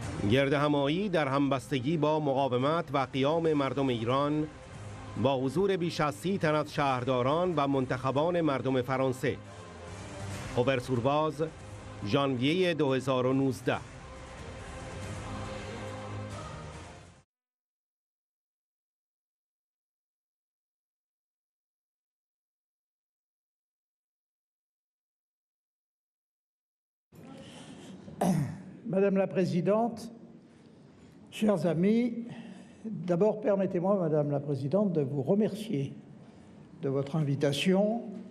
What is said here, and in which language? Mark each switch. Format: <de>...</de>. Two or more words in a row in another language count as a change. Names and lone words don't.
<fa>گردهمایی در همبستگی با مقاومت و قیام مردم ایران با حضور بیش از 30 تن از شهرداران و منتخبان مردم فرانسه. اوبرسورواز، ژانویه 2019.</fa> <fr>Madame la Présidente, chers amis, d'abord permettez-moi, Madame la Présidente, de vous remercier de votre invitation.</fr>